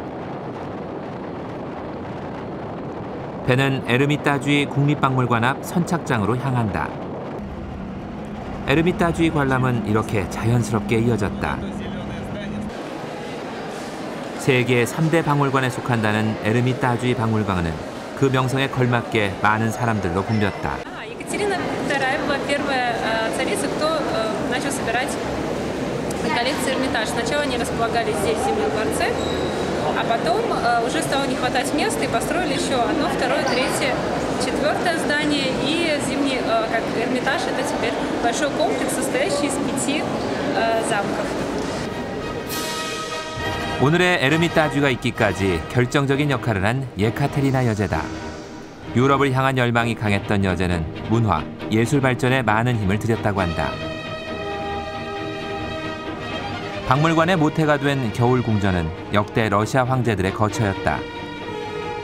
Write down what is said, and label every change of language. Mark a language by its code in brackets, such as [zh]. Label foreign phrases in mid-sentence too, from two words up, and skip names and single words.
[ko] 배는 에르미따주이 국립박물관 앞 선착장으로 향한다. 에르미따주이 관람은 이렇게 자연스럽게 이어졌다. 세계 3대 박물관에 속한다는 에르미따주이 박물관은 그 명성에 걸맞게 많은 사람들로 붐볐다. [ru] Екатерина II была первая царица, кто начал собирать коллекции Эрмитаж. Сначала они располагались здесь, в Зимнем дворце, а потом уже стало не хватать места и построили еще одно, второе, третье, четвертое здание. И Зимний, как Эрмитаж, это теперь большой комплекс, состоящий из 5 замков. [ko] 오늘의 에르미따주가 있기까지 결정적인 역할을 한 예카테리나 여제다. 유럽을 향한 열망이 강했던 여제는 문화, 예술 발전에 많은 힘을 들였다고 한다. 박물관의 모태가 된 겨울 궁전은 역대 러시아 황제들의 거처였다.